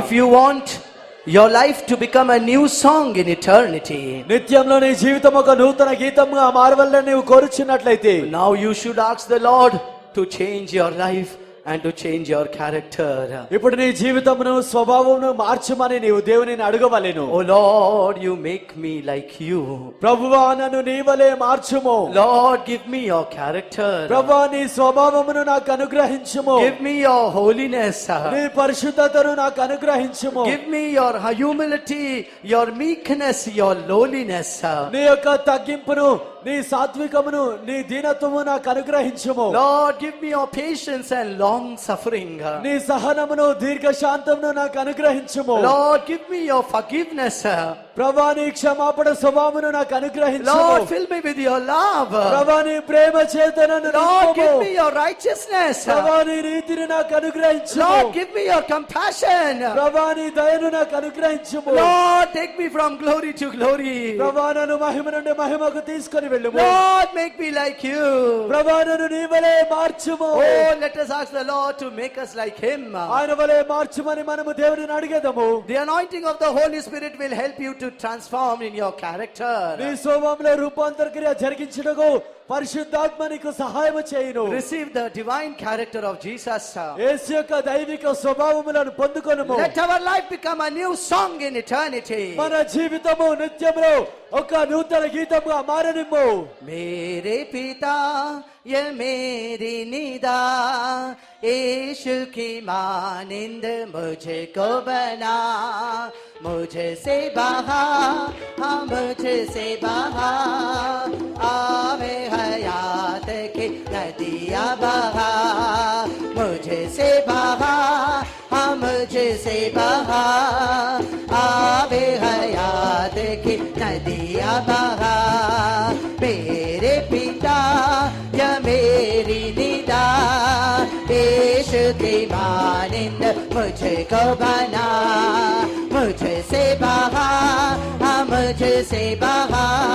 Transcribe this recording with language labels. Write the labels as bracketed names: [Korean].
[English] If you want your life to become a new song in eternity, [Telugu] నిత్యంలో నీ జీవితం ఒక నూతన గీతంగా మారవల్లని నీవు కోరుచున్నట్లయితే, [English] now you should ask the Lord to change your life and to change your character. [Telugu] ఇప్పుడు నీ జీవితమును స్వభావమును మార్చమని నీవు దేవునిని అడగవలెను. [English] Oh Lord, you make me like you. [Telugu] ప్రభువా నన్ను నీ వలె మార్చుము. [English] Lord, give me your character. [Telugu] ప్రభువా నీ స్వభావమును నాకు అనుగ్రహించుము. [English] Give me your holiness. [Telugu] నీ పరిశుద్ధతను నాకు అనుగ్రహించుము. [English] Give me your humility, your meekness, your lowliness. [Telugu] నీ యొక్క తగ్గింపును, నీ సాత్వికమును, నీ దీనత్వము నాకు అనుగ్రహించుము. [English] Lord, give me your patience and long suffering. [Telugu] నీ సహనమును, దీర్ఘశాంతమును నాకు అనుగ్రహించుము. [English] Lord, give me your forgiveness. [Telugu] ప్రభువా నీ క్షమాపణ స్వభావమును నాకు అనుగ్రహించుము. [English] Lord, fill me with your love. [Telugu] ప్రభువా నీ ప్రేమ చేత నన్ను [English] Lord, [Telugu] నింపుము. [English] give me your righteousness. [Telugu] ప్రభువా నీ నీతిని నాకు అనుగ్రహించుము. [English] Lord, give me your compassion. [Telugu] ప్రభువా నీ దయను నాకు అనుగ్రహించుము. [English] Lord, take me from glory to glory. [Telugu] ప్రభువా నన్ను మహిమ నుండి మహిమకు తీసుకొని వెళ్ళుము. [English] Lord, make me like you. [Telugu] ప్రభువా నన్ను నీ వలె మార్చుము. [English] Oh, let us ask the Lord to make us like him. [Telugu] ఆయన వలె మార్చుమని మనము దేవునిని అడిగేదము. [English] The anointing of the Holy Spirit will help you to transform in your [Telugu] నీ [English] character. [Telugu] స్వభావంలో రూపాంతర క్రియ జరిగించుటకు పరిశుద్ధాత్మ నీకు సహాయము చేయును. [English] Receive the divine character of Jesus. [Telugu] యేసు యొక్క దైవిక స్వభావములను పొందుకొనుము. [English] Let our life become a new song in eternity. [Telugu] మన జీవితము నిత్యములో ఒక నూతన గీతముగా మారనిమ్ము. [Hindi] मेरे पिता ये मेरी निदा, यीशु की मानिंद मुझको बना, मुझसे बहा, हाँ मुझसे बहा, आवे हयात की नदियाँ बहा, मुझसे बहा, हाँ मुझसे बहा, आवे हयात की नदियाँ बहा, मेरे पिता या मेरी निदा, यीशु की मानिंद मुझको बना, मुझसे बहा, हाँ मुझसे बहा,